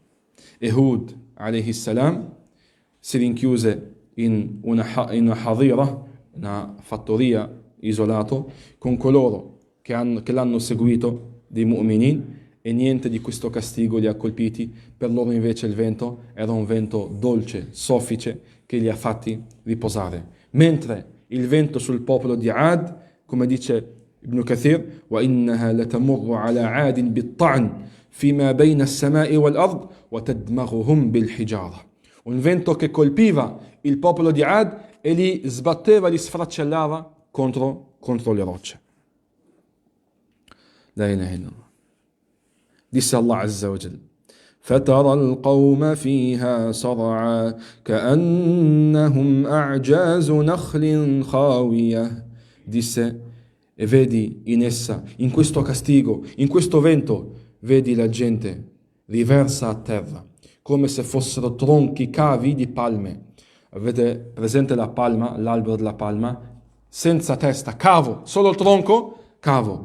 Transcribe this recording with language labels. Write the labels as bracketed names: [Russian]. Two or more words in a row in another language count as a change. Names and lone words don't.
[Italian] E Hud [Arabic] عليه السلام [Italian] si rinchiuse in una hadira, una fattoria isolato, con coloro che l'hanno seguito dei mu'minin, e niente di questo castigo li ha colpiti. Per loro invece il vento era un vento dolce, soffice, che li ha fatti riposare. Mentre il vento sul popolo di Ad, come dice Ibn Kathir, [Arabic] وَإِنَّهَا لَتَمُرُّ عَلَى عَادٍ بِالطَّعْنِ فِيمَا بَيْنَ السَّمَاءِ وَالْأَرْضِ وَتَدْمَغُهُمْ بِالْحِجَارَةِ. [Italian] Un vento che colpiva il popolo di Ad e li sbatteva, li sfracellava contro le rocce. [Arabic] لا إله إلا الله. Disse الله عز وجل: فترى القوم فيها صرعى كأنهم أعجاز نخل خاوية. [Italian] Disse, e vedi in essa, in questo castigo, in questo vento, vedi la gente riversa a terra, come se fossero tronchi cavi di palme. Avete presente la palma, l'albero della palma? Senza testa, cavo, solo il tronco, cavo.